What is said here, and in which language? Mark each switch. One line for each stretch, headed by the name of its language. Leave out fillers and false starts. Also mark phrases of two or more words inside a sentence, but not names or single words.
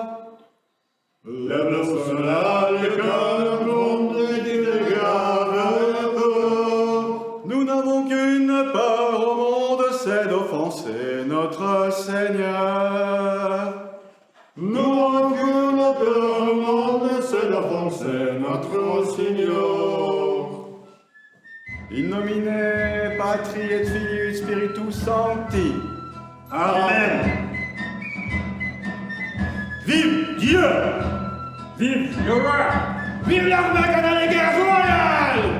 French: Les bleus sont là, le canon gronde, dites les gars, avez-vous peur? Nous n'avons qu'une peur au monde, c'est d'offenser notre Seigneur. Nous n'avons qu'une peur au monde,
Italian: nostro Signor.
Latin: In nomine Patri et Filii et Spiritus Sancti.
French: Amen. Vive Dieu! Vive le roi! Vive l'armée canadienne royale!